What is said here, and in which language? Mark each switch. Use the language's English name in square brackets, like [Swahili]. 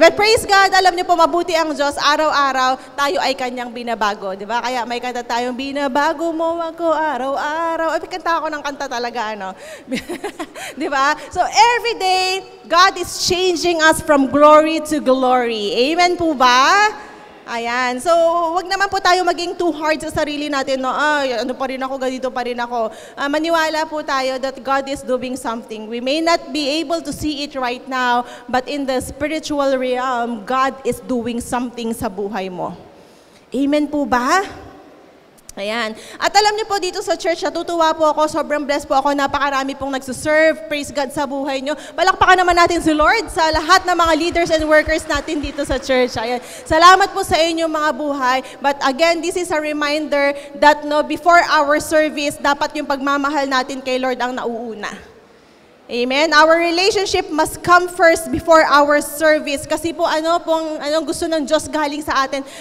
[Filipino] But praise God, alam niyo po, mabuti ang Diyos, araw-araw, tayo ay Kanyang binabago. Di ba? Kaya may kanta tayong, binabago mo ako araw-araw. Ay, kanta ako ng kanta talaga, ano? Di ba? [English] So, every day, God is changing us from glory to glory. [Filipino] Amen po ba? Ayan. So, wag naman po tayo maging too hard sa sarili natin. No? Ano pa rin ako, ganito pa rin ako. Maniwala po tayo [English] that God is doing something. We may not be able to see it right now, but in the spiritual realm, God is doing something [Filipino] sa buhay mo. Amen po ba? Ayan. At alam niyo po dito sa church, natutuwa po ako, sobrang blessed po ako, napakarami pong nagsuserve, praise God sa buhay niyo. Palakpakan naman natin si Lord sa lahat ng mga leaders and workers natin dito sa church. Ayan. Salamat po sa inyong mga buhay. [English] But again, this is a reminder that no, before our service, [Filipino] dapat yung pagmamahal natin kay Lord ang nauuna. [English] Amen. Our relationship must come first before our service. [Filipino] Kasi po anong gusto ng Diyos galing sa atin?